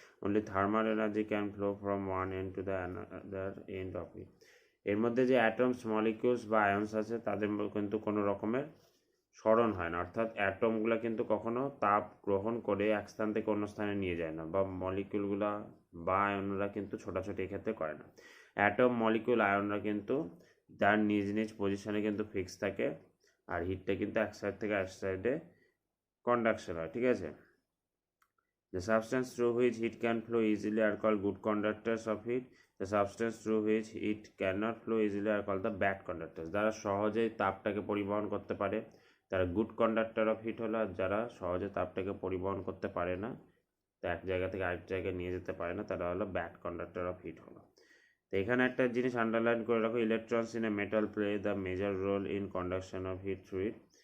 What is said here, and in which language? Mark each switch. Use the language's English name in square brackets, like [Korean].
[English] Only thermal energy can flow from one end to the other end of it. [Bangla] এর মধ্যে যে atoms, molecules বা আয়ন্স আছে তাদের কিন্তু কোনো রকমের স্মরণ হয় না, অর্থাৎ অ্যাটমগুলো কিন্তু কখনো তাপ গ্রহণ করে এক স্থান থেকে অন্য স্থানে নিয়ে যায় না, বা মলিকিউলগুলা বা আয়নরা কিন্তু ছোটাছুটি এক্ষেত্রে করে না। অ্যাটম, মলিকিউল, আয়নরা কিন্তু তার নিজ নিজ পজিশনে কিন্তু ফিক্স থাকে, আর হিটটা কিন্তু এক সাইড থেকে এক সাইডে কন্ডাকশন হয়, ঠিক আছে? [English] The substance through which heat can flow easily are called good conductors of heat. The substance through which heat cannot flow easily are called the bad conductors. [Bangla] যারা সহজেই তাপটাকে পরিবহন করতে পারে তারা গুড কন্ডাক্টর অফ হিট হলো, আর যারা সহজে তাপটাকে পরিবহন করতে পারে না, তো এক জায়গা থেকে আরেক জায়গায় নিয়ে যেতে পারে না, তারা হলো ব্যাড কন্ডাক্টর অফ হিট হলো। তো এখানে একটা জিনিস আন্ডারলাইন করে রাখো, [English] Electrons in a metal play the major role in conduction of heat through it.